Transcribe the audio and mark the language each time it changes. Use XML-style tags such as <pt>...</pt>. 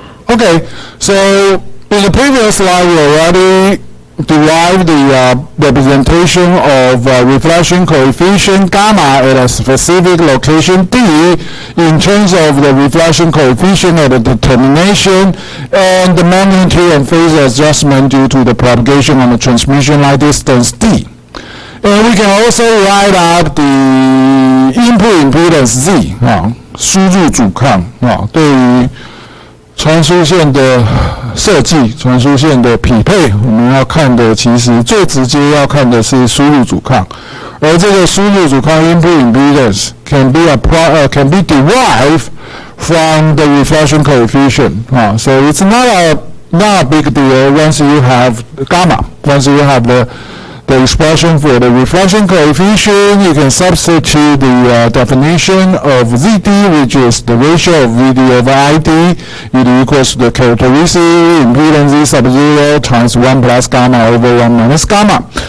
<en>Okay, so in the previous slide we already derived the representation of reflection coefficient gamma at a specific location D in terms of the reflection coefficient at the determination and the magnitude and phase adjustment due to the propagation on the transmission line distance D. And we can also write out the input impedance Z</en> <zh>输入阻抗对于传输线的设计、传输线的匹配，我们要看的其实最直接要看的是输入阻抗，而这个输入阻抗</zh> <en>input impedance can be derived from the reflection coefficient. So it's not a big deal once you have gamma. Once you have the expression for the reflection coefficient, you can substitute the definition of ZD, which is the ratio of VD over ID. It equals to the characteristic impedance Z sub 0 times 1 plus gamma over 1 minus gamma.</en>